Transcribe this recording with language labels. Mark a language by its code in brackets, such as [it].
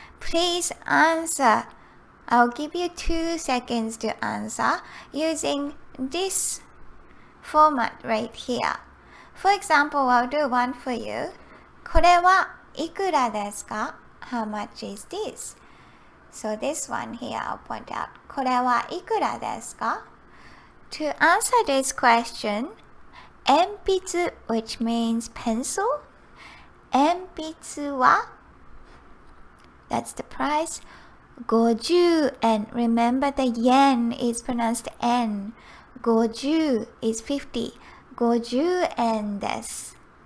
[en] Please answer. I'll give you 2 seconds to answer using this format right here. For example, I'll do one for you. [ja] これはいくらですか? [en] How much is this? So this one here, I'll point out. [ja] これはいくらですか? [en] To answer this question, 鉛筆 which means pencil. 鉛筆は that's the price. 50 and remember the yen is pronounced N. 50 is 50. [ja] 50円です。